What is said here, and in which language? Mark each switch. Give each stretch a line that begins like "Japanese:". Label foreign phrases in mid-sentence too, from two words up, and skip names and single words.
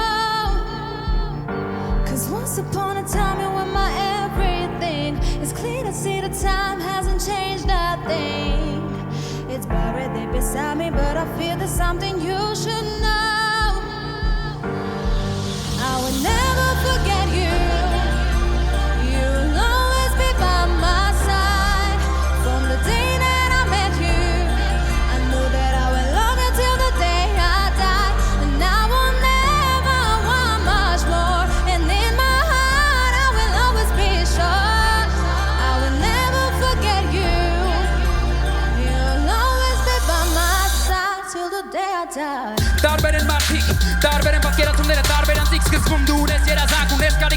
English: Cause once upon a time, you were my everything. It's clear to see the time hasn't changed nothing. It's buried there beside me, but I feel there's something you should know. I will never forget you.
Armenian: Տարբեր են մարդիկ, տարբեր են պատկերացումները, տարբեր անձիկ սկզբում դու ունես երազանք, ունես կարիք,